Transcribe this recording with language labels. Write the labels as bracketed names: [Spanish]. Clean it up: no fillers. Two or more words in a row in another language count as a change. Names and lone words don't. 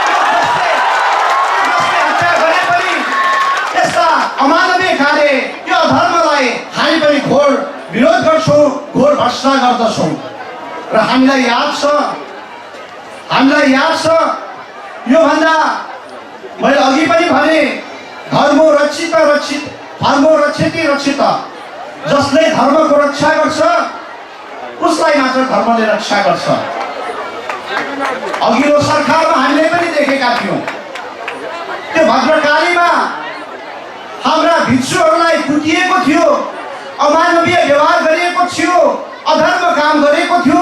[Nepali] जसले हत्या गरे पनि यस्ता अमानवीय कार्य, यो अधर्मलाई हामी पनि घोर विरोध गर्छौँ, घोर भर्त्सना गर्दछौँ। र हामीलाई याद छ योभन्दा मैले अघि पनि भने [Sanskrit] धर्मो रक्षित रक्षित धर्मो रक्षति रक्षित, [Nepali] जसले धर्मको रक्षा गर्छ उसलाई मात्र धर्मले रक्षा गर्छ। अघिल्लो सरकारमा हामीले पनि देखेका थियौँ, त्यो भद्रकालीमा हाम्रा भिक्षुहरूलाई कुटिएको थियो, अमानवीय व्यवहार गरिएको थियो, अधर्म काम गरेको थियो।